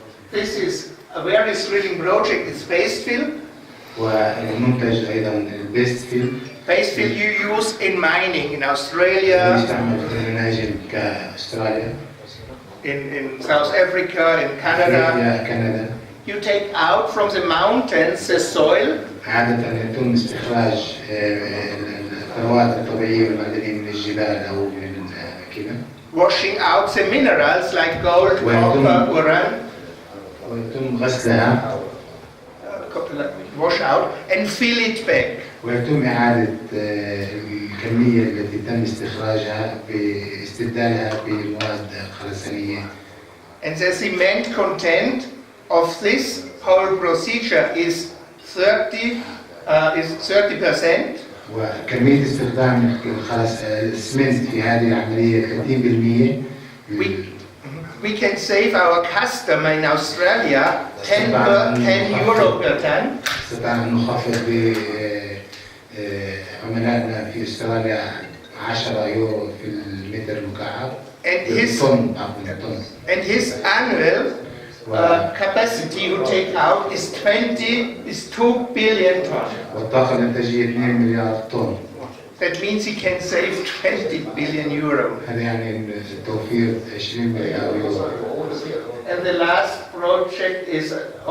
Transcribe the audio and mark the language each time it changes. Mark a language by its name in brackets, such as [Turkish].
[English] This is a very thrilling project. It's paste fill. [Arabic] والمنتج أيضا البيست فيل. [English] Paste fill you use in mining in Australia, [Arabic] يستعمل في المناجم كأستراليا. [English] in South Africa, in Canada. [Arabic] كندا. [English] You take out from the mountains the soil. [Arabic] عادة يتم استخراج الثروات الطبيعية والمعدنية من الجبال أو من كذا. [English] Washing out the minerals like gold, copper, uranium. [Arabic] ويتم غسلها. [English] Wash out and fill it back. [Arabic] ويتم إعادة الكمية التي تم استخراجها باستبدالها بمواد خرسانية. [English] And the cement content of this whole procedure is 30%. [Arabic] وكمية استخدام الإسمنت في هذه العملية 30%. [English] We can save our customer in Australia 10 euro per ton. [Arabic] استطاع أن نخفض بعملائنا في أستراليا 10 يورو في المتر المكعب. [English] And his annual capacity you take out is 2 billion tons. [Arabic] والطاقة الإنتاجية 2 مليار طن. [English] That means he can save 20 billion euro. [Arabic] هذا يعني توفير 20 مليار يورو. [English] And the last project is of the